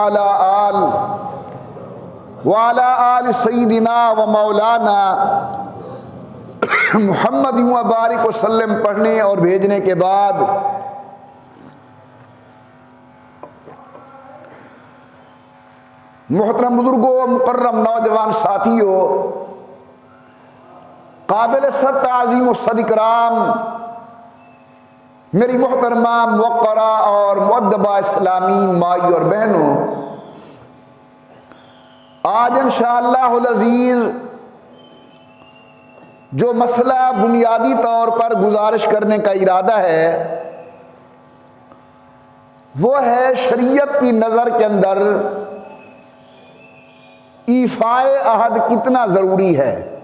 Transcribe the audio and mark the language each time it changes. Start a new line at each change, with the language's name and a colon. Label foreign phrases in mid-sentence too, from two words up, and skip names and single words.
Arabic: وعلی آل سیدنا و مولانا محمد وبارک وسلم
Urdu: پڑھنے اور بھیجنے کے بعد محترم بزرگوں، مکرم نوجوان ساتھیوں، قابل صد تعظیم و صد اکرام میری محترمہ موقرہ اور مؤدبہ اسلامی مائی اور بہنوں، آج
Arabic: انشاءاللہ العزیز
Urdu: جو مسئلہ بنیادی طور پر گزارش کرنے کا ارادہ ہے وہ ہے شریعت کی نظر کے اندر ایفائے عہد کتنا ضروری ہے۔